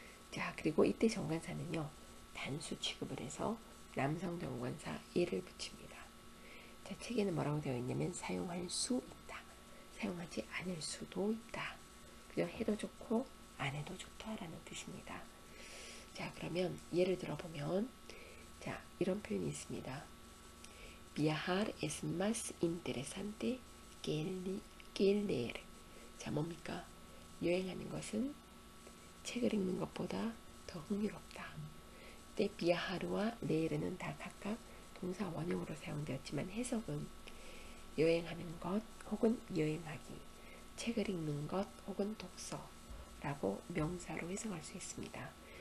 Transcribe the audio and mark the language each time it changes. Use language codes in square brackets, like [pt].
[ko] 자, 그리고 이때 정관사는요, 단수 취급을 해서 남성 정관사 예를 붙입니다. 자, 책에는 뭐라고 되어 있냐면 사용할 수 있다, 사용하지 않을 수도 있다. 그죠? 해도 좋고 안 해도 좋다라는 뜻입니다. 자, 그러면 예를 들어 보면, 자, 이런 표현이 있습니다. [es] Viajar es más interesante que leer. [ko] 자, 뭡니까? 여행하는 것은 책을 읽는 것보다 더 흥미롭다. 때 비아하르와 레르는 다 각각 동사 원형으로 사용되었지만 해석은 여행하는 것 혹은 여행하기, 책을 읽는 것 혹은 독서라고 명사로 해석할 수 있습니다.